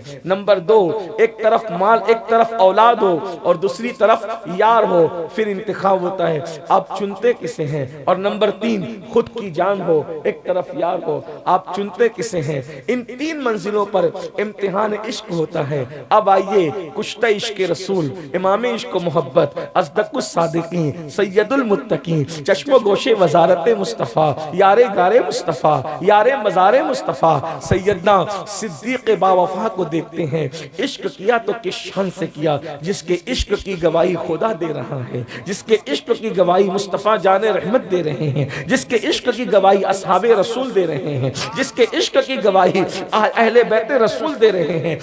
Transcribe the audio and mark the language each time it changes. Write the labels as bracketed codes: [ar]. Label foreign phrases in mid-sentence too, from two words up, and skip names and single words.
[ur] نمبر 2، ایک طرف مال ایک طرف اولاد ہو اور دوسری طرف یار ہو، پھر انتخاب ہوتا ہے آپ چنتے کسے ہیں۔ اور نمبر 3، خود کی جان ہو ایک طرف یار ہو، آپ چنتے کسے ہیں۔ ان 3 منزلوں پر امتحان عشق ہوتا ہے۔ اب آئیے کشتہ عشق رسول، امام عشق و محبت، اصدق الصادقین، سید المتقین، چشم و گوش وزارت مصطفیٰ، یار گار مصطفیٰ، یار مزار مصطفیٰ، سیدنا صدیق با وفا کو دیکھتے ہیں۔ عشق کیا تو کس شان سے کیا، جس کے عشق کی گواہی خدا دے رہا ہے، جس کے عشق کی گواہی مصطفیٰ جان رحمت دے رہے ہیں، جس کے عشق کی گواہی اصحاب رسول دے رہے ہیں، جس کے عشق کی گواہی اہل بیت رسول دے رہے ہیں۔